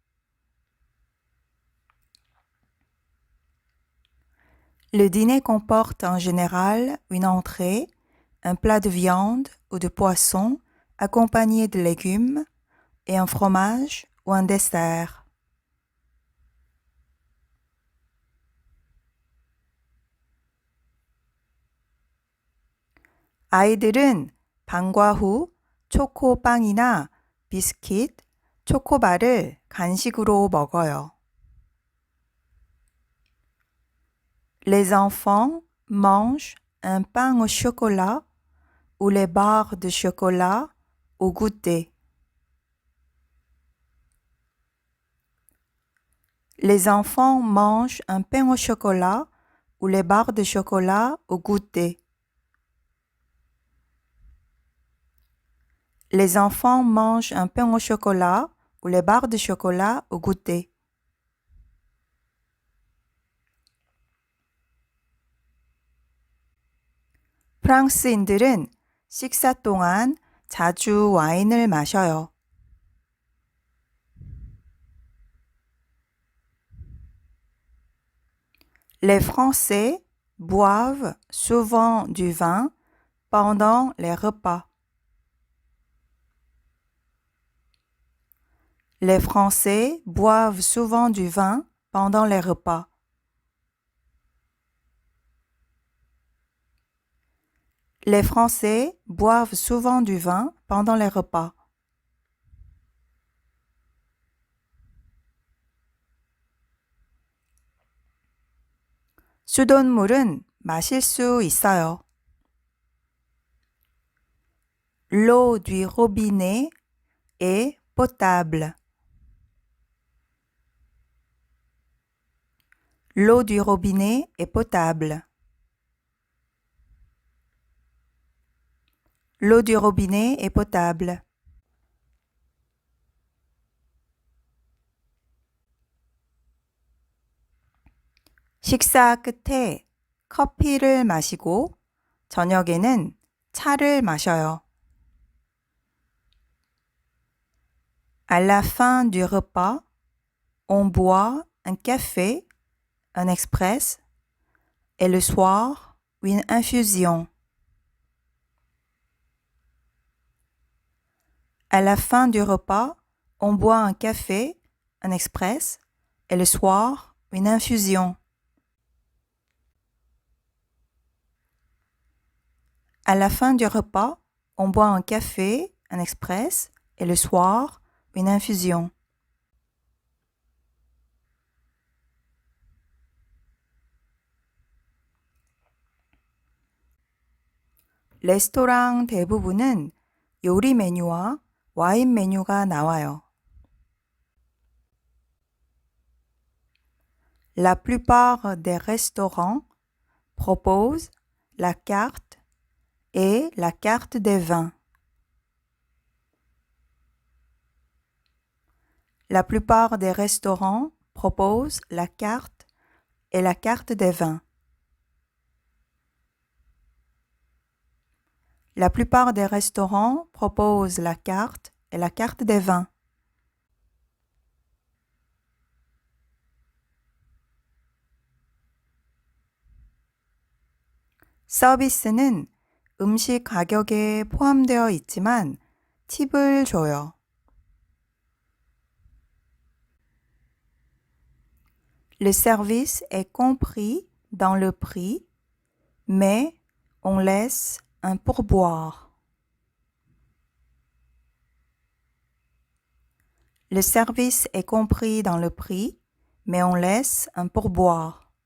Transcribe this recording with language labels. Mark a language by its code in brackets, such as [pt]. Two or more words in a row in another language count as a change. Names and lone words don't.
[fr] Le dîner comporte en général une entrée, un plat de viande ou de poisson accompagné de légumes et un fromage ou un dessert. [ko] 아이들은 방과 후 초코빵이나 비스킷, 초코바를 간식으로 먹어요. [fr] Les enfants mangent un pain au chocolat ou les barres de chocolat au goûter. Les enfants mangent un pain au chocolat ou les barres de chocolat au goûter. Les enfants mangent un pain au chocolat ou les barres de chocolat au goûter. [ko] 프랑스인들은 식사 동안 자주 와인을 마셔요. [fr] Les Français boivent souvent du vin pendant les repas. Les Français boivent souvent du vin pendant les repas. Les Français boivent souvent du vin pendant les repas. [ko] 수돗물은 마실 수 있어요. [fr] L'eau du robinet est potable. L'eau du robinet est potable. L'eau du robinet est potable. [ko] 식사 끝에 커피를 마시고 저녁에는 차를 마셔요. [fr] À la fin du repas, on boit un café, un express, et le soir, une infusion. À la fin du repas, on boit un café, un express, et le soir, une infusion. À la fin du repas, on boit un café, un express, et le soir, une infusion. [ko] 레스토랑 대부분은 요리 메뉴와 와인 메뉴가 나와요. [fr] La plupart des restaurants proposent la carte et la carte des vins. La plupart des restaurants proposent la carte et la carte des vins. La plupart des restaurants proposent la carte et la carte des vins. [ko] 서비스는 음식 가격에 포함되어 있지만 팁을 줘요. [fr] Le service est compris dans le prix, mais on laisse un pourboire. Le service est compris dans le prix, mais on laisse un pourboire.